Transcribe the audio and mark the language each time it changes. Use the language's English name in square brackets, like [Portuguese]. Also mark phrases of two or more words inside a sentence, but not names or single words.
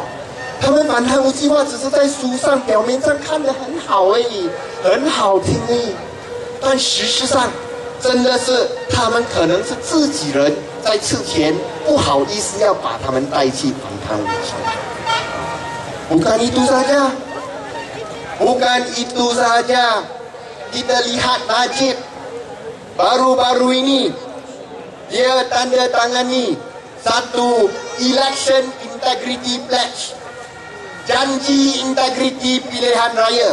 [Chinese] 他们反贪污计划只是在书上表面上看得很好而已，很好听而已，但事实上真的是他们可能是自己人在吃钱，不好意思要把他们带去反贪污计划。 [Malay] Bukan itu saja, kita lihat Najib baru-baru ini dia tanda tangani satu [English] election integrity pledge, [Malay] janji integriti pilihan raya.